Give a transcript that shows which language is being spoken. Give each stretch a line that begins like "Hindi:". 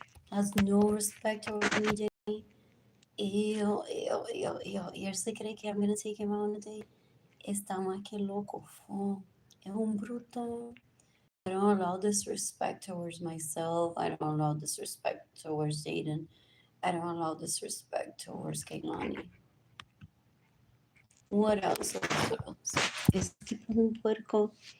English: Has no respect towards me, Jamie. Ew, ew, ew, ew.
Spanish: ¿Y él se cree que
English: I'm gonna take him out on a date?
Spanish: Está más que loco. Es un bruto.
English: I don't allow disrespect towards myself. I don't allow disrespect towards Jaden. I don't allow disrespect towards Kehlani. What else? What else?
Spanish: Ese tipo es un puerco.